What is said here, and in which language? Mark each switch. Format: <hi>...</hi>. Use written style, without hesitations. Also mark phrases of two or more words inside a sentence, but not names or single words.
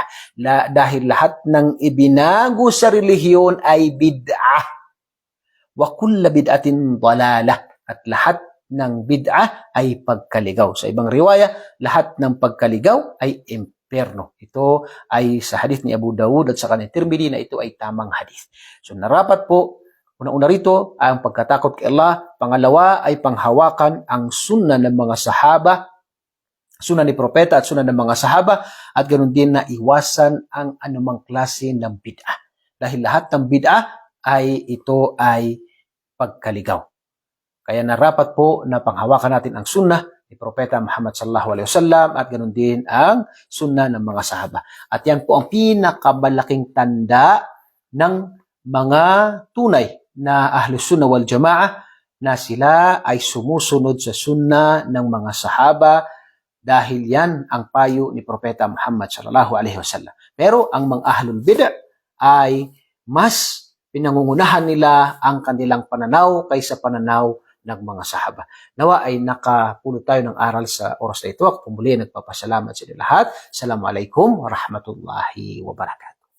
<tl>Dahil lahat ng ibinago sa relihiyon ay bid'ah.</tl> <ar>وَكُلَّ بِدْعَةٍ ضَلَالَةٍ.</ar> <tl>At lahat ng bid'ah ay pagkaligaw. Sa ibang riwaya, lahat ng pagkaligaw ay impyerno. Ito ay sa hadith ni Abu Dawud at sa kanyang Tirmidhi na ito ay tamang hadith. So narapat po, una-una rito ang pagkatakot kay Allah. Pangalawa ay panghawakan ang sunnah ng mga sahaba, sunnah ni Propeta at sunnah ng mga sahaba, at ganoon din na iwasan ang anumang klase ng bid'ah. Dahil lahat ng bid'ah ito ay pagkaligaw. Kaya narapat po na panghawakan natin ang sunnah ni Propeta Muhammad</tl> <ar>صلى الله عليه وسلم</ar> <tl>at ganoon din ang sunnah ng mga sahaba. At yan po ang pinakamalaking tanda ng mga tunay na</tl> <ar>أهل السنة والجماعة</ar> <tl>na sila ay sumusunod sa sunnah ng mga sahaba dahil yan ang payo ni Propeta Muhammad</tl> <ar>صلى الله عليه وسلم.</ar> <tl>Pero ang mga</tl> <ar>أهل البدعة</ar> <tl>ay mas pinangungunahan nila ang kanilang pananaw kaysa pananaw ng mga sahaba. Nawa ay nakapulot tayo ng aral sa oras na ito. Ako muli nagpapasalamat sa inyo lahat.</tl> <ar>السلام عليكم ورحمة الله وبركاته.</ar>